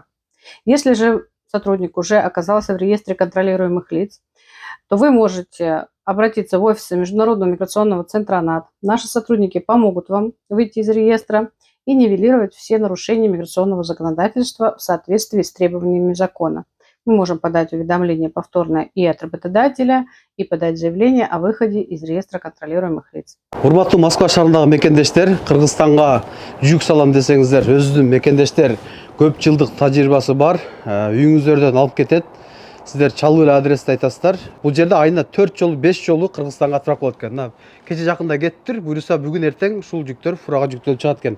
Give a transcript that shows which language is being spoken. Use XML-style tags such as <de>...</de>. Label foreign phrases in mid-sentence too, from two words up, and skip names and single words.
<ru>Если же сотрудник уже оказался в реестре контролируемых лиц, то вы можете обратиться в офисы Международного миграционного центра НАТ. Наши сотрудники помогут вам выйти из реестра и нивелировать все нарушения миграционного законодательства в соответствии с требованиями закона. Мы можем подать уведомление повторное и от работодателя, и подать заявление о выходе из реестра контролируемых лиц.</ru> <ky>Урматтуу Москва шаарындагы мекендештер, Кыргызстанга жүк салам десеңиздер, өзүнүн мекендештер көп жылдык тажрыйбасы бар, үйүңүздөрдөн алып кетет. Сіздер чалуу эле адрести айтасыздар. Бул жерде айына 4 жолу, 5 жолу Кыргызстанга отправка болот экен. Кече жакында кеттир, буюрса бүгүн эртең ушул жүктөр фурага жүктөлүп чыгат экен.</ky>